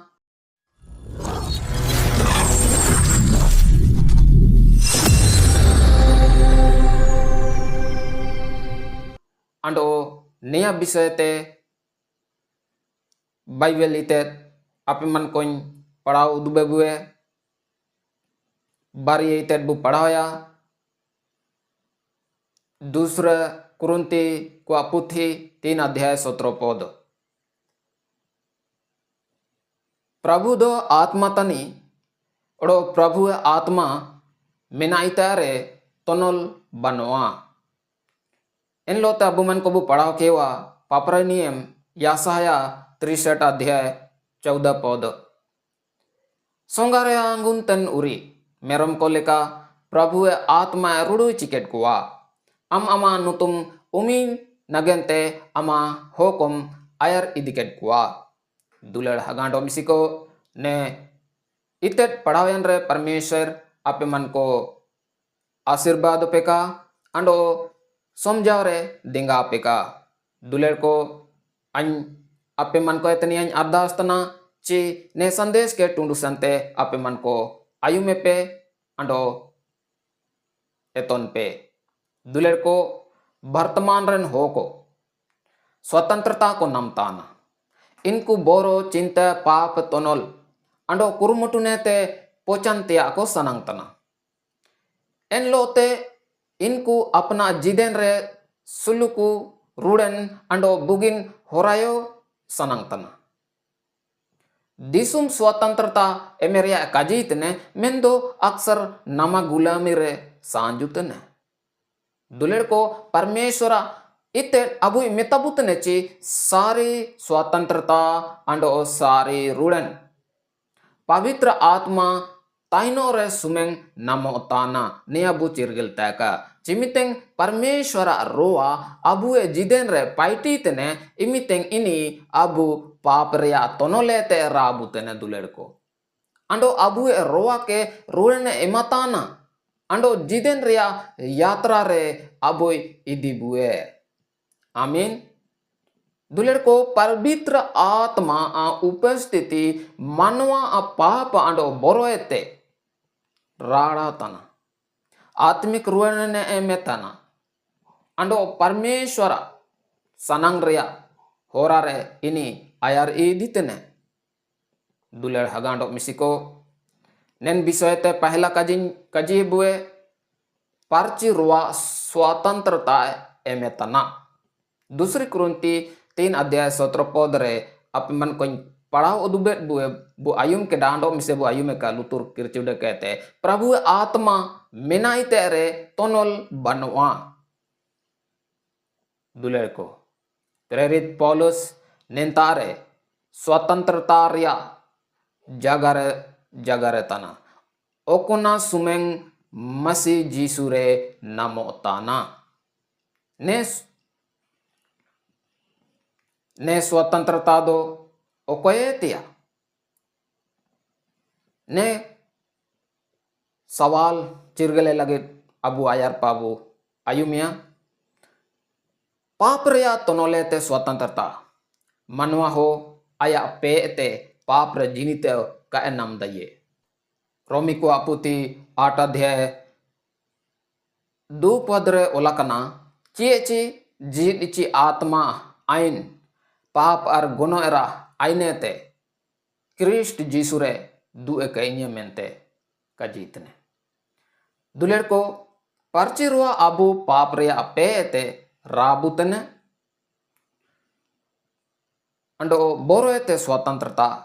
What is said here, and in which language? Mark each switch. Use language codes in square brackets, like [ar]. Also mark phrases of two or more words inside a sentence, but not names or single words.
[sat] अंडो नया विषय ते बाइबल इते आपे मन को पढ़ाओ दुबे बुए बारी इते बु पढ़ाया दूसरा कुरुंती को अपुथी 3 अध्याय 17 पद प्रभु दो आत्मा तनी ओडो प्रभु आत्मा मेनाइतारे तोनल बनवा इन लोता बुमन को बु पढ़ाओ केवा पापरा नियम यासाया 63 अध्याय 14 पद सोंगारे आंगुन तन उरी मेरम को लेका प्रभु आत्मा रुडु चिकेट कुआ अमा नुतुम उमिन नगेंते अमा होकुम आयर इदिकेट कुआ दुलड़ हगांडो मिसिको ने इतेट पढ़ावेन रे परमेश्वर आपे मन को आशीर्वाद पेका अंडो समझाव रे देंगा पेका दुलड़ को अन आपे मन को इतनी अन अरदास तना ची ने संदेश के टुंडु संते आपे मन को आयु में पे अंडो एतोन पे दुलड़ को वर्तमान रन हो को स्वतंत्रता को नमताना इनको बोरो चिंता पाप तोनल अंडो कुरुमुटुने ते पोचंतिया को सनंगतना एन लोते इनको अपना जिदेन रे सुलुकु रुडन अंडो बुगिन होरायो सनंगतना दिसुम स्वतंत्रता एमेरिया काजीत ने मेंदो अक्सर नमा गुलामी रे सांजुतने दुलेर को परमेश्वरा इते अबु मितबुत नेची सारी स्वतंत्रता अंडो सारी रुड़न पवित्र आत्मा ताइनो रे सुमेंग नमो ताना ने अबु चिरगिल तैका चिमितेंग परमेश्वरा रोआ अबु ए जिदेन रे पाइटी तने इमितेंग इनी अबु पाप रिया तोनोले ते राबु तने दुलेर को अंडो अबु ए रोआ के रुड़न इमताना अंडो जिदेन रिया यात्रा रे अबु इदी बुए आमीन दुलेर को पवित्र आत्मा उपस्थिति मानवा पाप अंडो बोरोएते राड़ा तना आत्मिक रुवने एमेतना अंडो परमेश्वर सनंग रिया होरा रे इनी आयर इदितने दुलेर हगांडो मिसिको नेन विषयते पहला कजी बुए पार्ची रुआ स्वतंत्रता एमेतना दूसरी कुरुंती 3 अध्याय 17 पद रे आप मन को पढ़ाओ दुबे बुए बु आयुम के डांडो मिसे बु आयुम का लुतुर किरचुडे कहते प्रभु आत्मा मिनाई तेरे तोनल बनवा दुलेर को प्रेरित पौलुस नेंतारे स्वतंत्रता रिया जगरे तना ओकुना सुमेंग मसी जीसुरे नमो ताना ने स्वतंत्रता दो ओकोयतिया ने सवाल चिरगले लगे अबु आयर पाबु आयुमिया पाप रिया तोनोले ते स्वतंत्रता मनवा हो आया पे ते पाप रे जिनिते का नाम दये रोमी को अपुति 8 अध्याय 2 पद रे ओलाकना ची जी आत्मा आइन पाप और गुनो एरा आईने ते क्रिस्ट जीसुरे दुए कईन्य मेंते का जीतने दुलेर को पर्ची रुआ अबु पाप रिया पे ते राबुतने अंडो बोरो ते स्वतंत्रता